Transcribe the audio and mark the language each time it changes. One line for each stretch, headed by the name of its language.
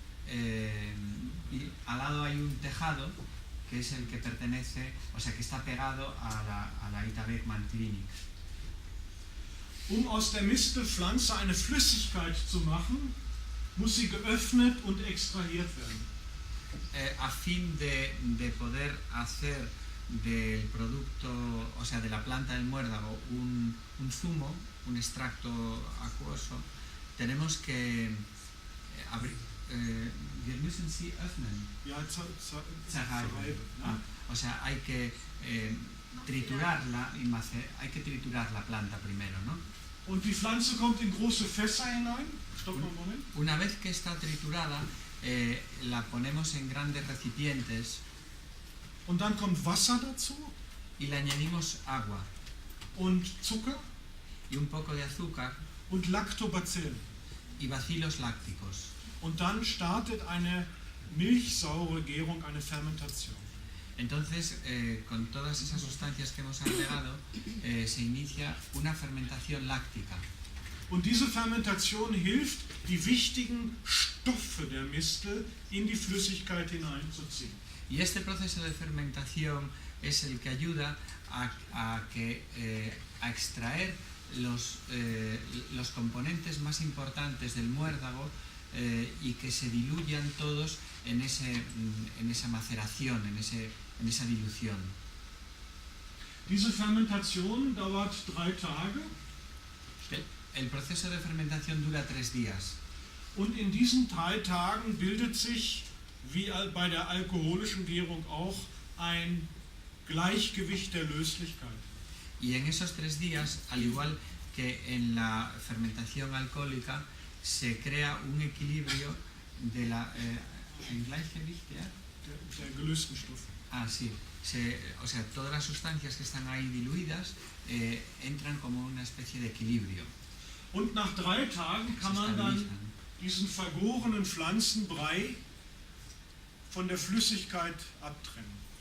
Spanish: Y al lado hay un tejado que es el que pertenece, o sea, que está pegado a la Ita-Wegmann Clinic.
German: Aus der Mistelpflanze eine Flüssigkeit zu machen, muss sie geöffnet und extrahiert werden.
Spanish: A fin de poder hacer del producto, o sea, de la planta del muérdago, un zumo, un extracto acuoso, tenemos que abrir.
German: Wir müssen sie öffnen. Ja, Zerreiben.
Spanish: O sea, hay que triturarla y hay que triturar la planta primero, ¿no?
German: Und die Pflanze kommt in große Fässer hinein. Stopp mal einen Moment.
Spanish: Una vez que está triturada, la ponemos en grandes recipientes.
German: Und dann kommt Wasser dazu.
Spanish: Y le añadimos agua.
German: Und Zucker.
Spanish: Y un poco de azúcar.
German: Und Lactobacillen.
Spanish: Y bacilos lácticos.
German: Und dann startet eine milchsaure Gärung, eine Fermentation.
Spanish: Entonces, con todas esas sustancias que hemos agregado, se inicia una fermentación láctica.
German: Und diese Fermentation hilft, die wichtigen Stoffe der Mistel in die Flüssigkeit hineinzuziehen.
Spanish: Y este proceso de fermentación es el que ayuda a extraer los componentes más importantes del muérdago y que se diluyan todos en esa maceración, en esa dilución.
German: Diese Fermentation dauert 3 Tage.
Spanish: El proceso de fermentación dura 3 días.
German: Und in diesen 3 Tagen bildet sich, wie bei der alkoholischen Gärung auch, ein Gleichgewicht der Löslichkeit.
Spanish: Y en esos 3 días, al igual que en la fermentación alcohólica, se crea un equilibrio de la Gleichgewicht,
German: der gelösten Stoffe.
Spanish: Ah, sí. O sea, todas las sustancias que están ahí diluidas entran como una especie de equilibrio.
German: Und nach 3 Tagen kann man dann diesen vergorenen Pflanzenbrei von der Flüssigkeit abtrennen.